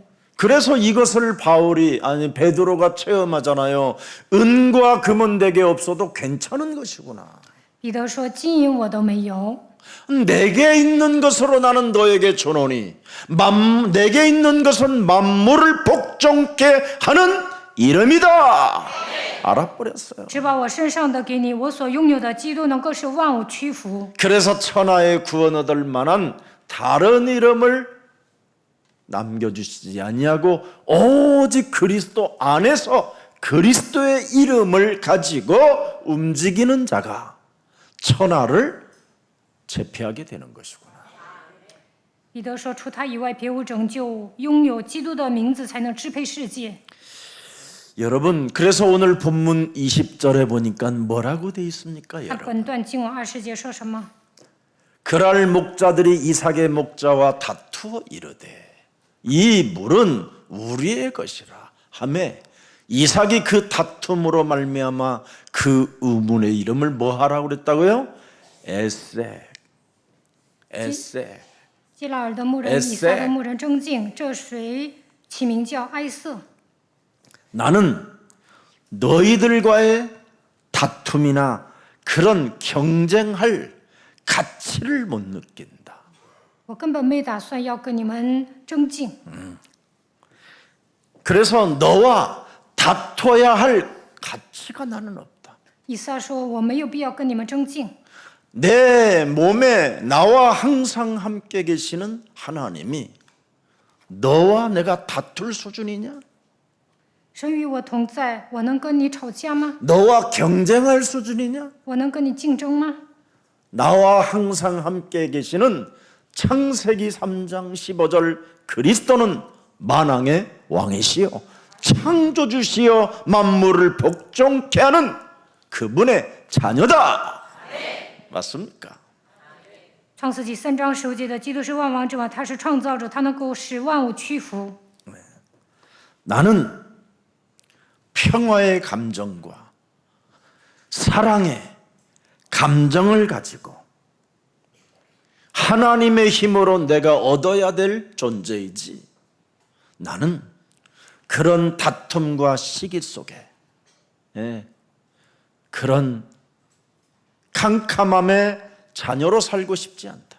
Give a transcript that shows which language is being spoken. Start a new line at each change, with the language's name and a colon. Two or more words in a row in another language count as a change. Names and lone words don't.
Korean: 그래서 이것을 베드로가 체험하잖아요. 은과 금은 내게 없어도 괜찮은 것이구나.
Chinese: 彼得说：“金银我都没有，
Korean: 내게 있는 것으로 나는 너에게 주노니 내게 있는 것은 만물을 복종케 하는 이름이다. 알아버렸어요.
Chinese: 只把我身上的给你，我所拥有的，基督能够使万物屈服。
Korean: 그래서 천하의 구원 얻을 만한 다른 이름을 남겨주시지 아니하고 오직 그리스도 안에서 그리스도의 이름을 가지고 움직이는 자가 천하를 제패하게 되는 것이구나.
Chinese: 彼得说：“除他以外，别无拯救，拥有基督的名字才能支配世界。”
Korean: 여러분, 그래서 오늘 본문 20절에 보니까 뭐라고 돼 있습니까, 那 여러분?
Chinese: 本段经文20节说什么？
Korean: 그랄 목자들이 이삭의 목자와 다투어 이르되 이 물은 우리의 것이라 하매 이삭이 그 다툼으로 말미암아 그 우문의 이름을 뭐 하라고 그랬다고요? 에색.
Chinese: 基拉尔的牧人以撒的牧人争竞，这水起名叫埃瑟。
Korean: 나는 너희들과의 다툼이나 그런 경쟁할 가치를 못 느낀다.
Chinese: 我根本没打算要跟你们争竞，
Korean: 그래서 너와 다퉈야 할 가치가 나는 없다.
Chinese: 以撒说：“我没有必要跟你们争竞。
Korean: 내 몸에 나와 항상 함께 계시는 하나님이 너와 내가 다툴 수준이냐?
Chinese: 神与我同在，我能跟你吵架吗？
Korean: 너와 경쟁할 수준이냐?
Chinese: 我能跟你竞争吗？
Korean: 나와 항상 함께 계시는 창세기 3장 15절 그리스도는 만왕의 왕이시요 창조주시여 만물을 복종케 하는 그분의 자녀다. 맞습니까?
Chinese: 创世纪3章15节的基督是万王之王，他是创造者，他能够使万物屈服。
Korean: 나는 평화의 감정과 사랑의 감정을 가지고 하나님의 힘으로 내가 얻어야 될 존재이지 나는 그런 다툼과 시기 속에 그런 캄캄함의 자녀로 살고 싶지 않다.